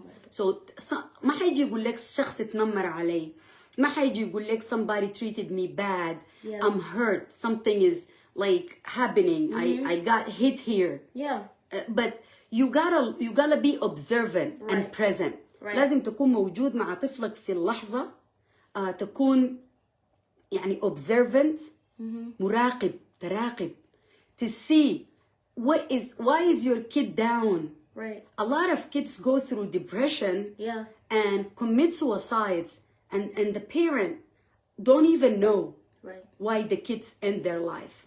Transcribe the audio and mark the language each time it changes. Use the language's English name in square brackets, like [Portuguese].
[Arabic] So ما حيجي يقول لك شخص يتنمر علي. ما حيجي يقول لك [English] somebody treated me bad. I'm hurt. Something is like happening. I got hit here. Yeah. But you gotta be observant and present. [Arabic] لازم تكون موجود مع طفلك في اللحظة. تكون يعني observant. مراقب تراقب. [English] To see why is your kid down? Right. A lot of kids go through depression. Yeah. And commit suicides, and the parent don't even know why the kids end their life.